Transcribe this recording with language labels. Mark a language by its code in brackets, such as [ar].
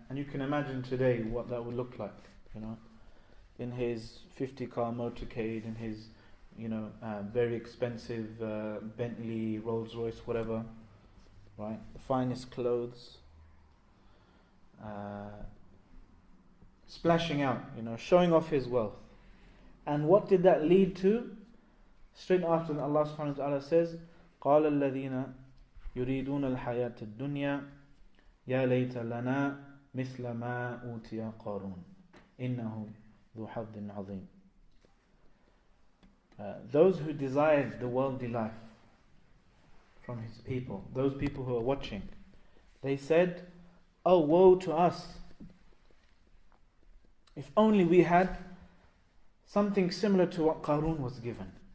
[en] And you can imagine today what that would look like, in his 50-car motorcade, in his, very expensive Bentley, Rolls Royce, whatever, right? The finest clothes, splashing out, showing off his wealth. And what did that lead to? Straight after, Allah subhanahu wa ta'ala says, [ar] قَالَ الَّذِينَ يُرِيدُونَ الْحَيَاةَ الدُّنْيَا يَا لَيْتَ لَنَا مِثْلَ مَا أُوتِيَ قَارُونَ إِنَّهُ ذُو حَظٍّ عَظِيمٍ. [en] Those who desired the worldly life from his people, those people who are watching, they said, oh, woe to us. If only we had something similar to what Qarun was given.